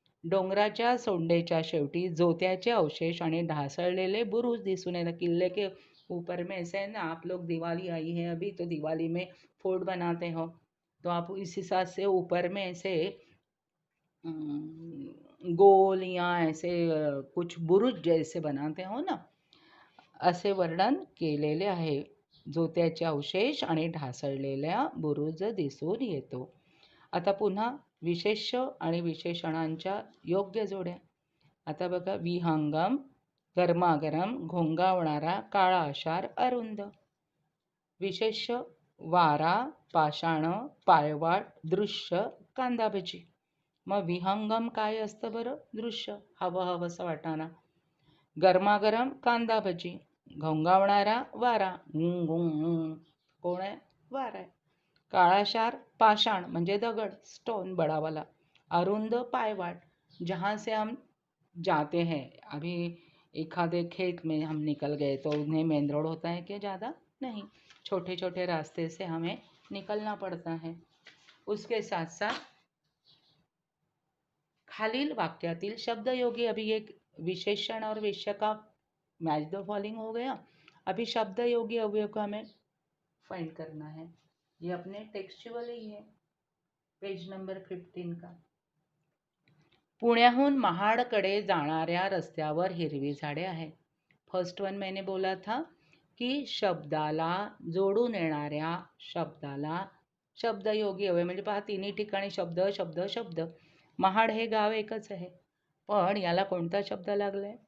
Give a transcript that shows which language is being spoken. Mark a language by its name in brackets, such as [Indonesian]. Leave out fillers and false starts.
[Marathi] डोंगराच्या सोंडेच्या शेवटी जोत्याचे अवशेष आणि ढासळलेले बुरुज दिसून येतात। [Hindi] किल्ले के ऊपर में ऐसे ना, आप लोग दिवाली आई है अभी, तो दिवाली में फोर्ट बनाते हो, तो आप इस हिसाब से ऊपर में ऐसे गोल या ऐसे कुछ बुरुज जैसे बनाते हो ना, [Marathi] असे वर्णन केलेले आहे। जोत्याचे अवशेष आणि ढासळलेल्या बुरुज दिसून येतो। आता पुन्हा विशेष्य आणि विशेषणांच्या योग्य जोड्या। आता बघा, विहंगम गरमागरम, घोंगावणारा, काळा आशार, अरुंद। विशेष्य वारा, पाषाण, पायवाट, दृश्य, कांदा भजी। मग विहंगम काय असतं बरं? दृश्य, हवं हवंसं वाटाणा। गरमागरम कांदा भजी। घोंगावणारा वारा, कोण आहे? वारा आहे। काळाशार पाषाण म्हणजे दगड, स्टोन [Hindi] बड़ा वाला। [Marathi] अरुंद पायवाट, [Hindi] जहाँ से हम जाते हैं, अभी एक आधे खेत में हम निकल गए तो उन्हें मेन रोड होता है क्या? ज़्यादा नहीं, छोटे छोटे रास्ते से हमें निकलना पड़ता है। उसके साथ साथ [Marathi] खालील वाक्यातील शब्दयोगी, [Hindi] अभी एक विशेषण और विषय का मैच द फॉलोइंग हो गया। अभी शब्दयोगी अवयव को हमें फाइंड करना है। ये अपने टेक्स्चुअल ही है, पेज नंबर 15 का। [Marathi] पुण्याहून महाडकडे जाणाऱ्या रस्त्यावर हिरवी झाडे आहेत। [Hindi] फर्स्ट वन मैंने बोला था की [Marathi] शब्दाला जोडून येणाऱ्या शब्दाला शब्दयोगी अवयव, म्हणजे पहा तिन्ही ठिकाणी शब्द शब्द शब्द। महाड हे गाव एकच आहे, पण याला कोणता शब्द लागलाय?